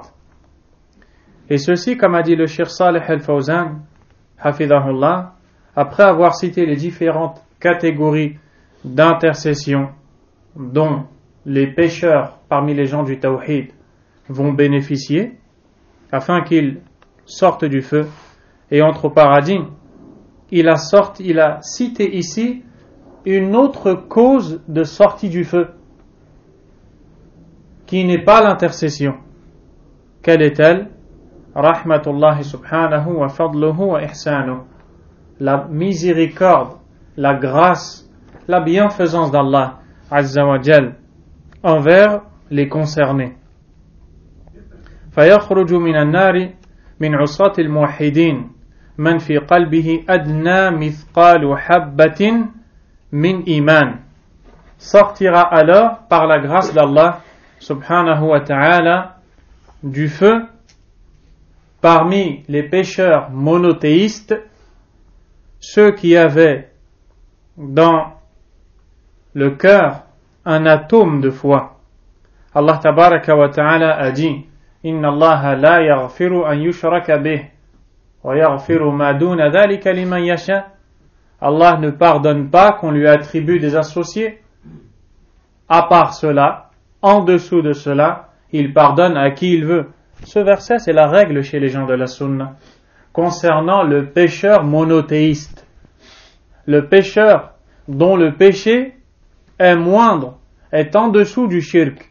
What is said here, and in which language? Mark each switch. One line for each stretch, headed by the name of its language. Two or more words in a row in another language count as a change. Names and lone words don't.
French: Et ceci, comme a dit le Cheikh Salih al-Fawzan, hafidahullah, après avoir cité les différentes catégories d'intercession dont les pécheurs parmi les gens du Tawhid vont bénéficier, afin qu'ils sortent du feu et entrent au paradis, il a cité ici une autre cause de sortie du feu, qui n'est pas l'intercession. Quelle est-elle?
Arabic: رحمة الله سبحانه وفضله وإحسانه.
French: La miséricorde, la grâce, la bienfaisance d'Allah
Arabic: عز وجل
French: envers les concernés.
Arabic: فيخرج من النار من عصاة الموحدين من في قلبه أدنى مثقال حبة من إيمان.
French: Sortira alors par la grâce d'Allah
Arabic: سبحانه وتعالى
French: du feu parmi les pécheurs monothéistes ceux qui avaient dans le cœur un atome de foi,
Arabic: الله تبارك وتعالى
French: a dit
Arabic: إن الله لا يغفر أن يشرك به ويغفر ما دون ذلك لمن يشاء.
French: Allah ne pardonne pas qu'on lui attribue des associés. À part cela, en dessous de cela, il pardonne à qui il veut. Ce verset, c'est la règle chez les gens de la sunna. Concernant le pécheur monothéiste. Le pécheur dont le péché est moindre, est en dessous du shirk.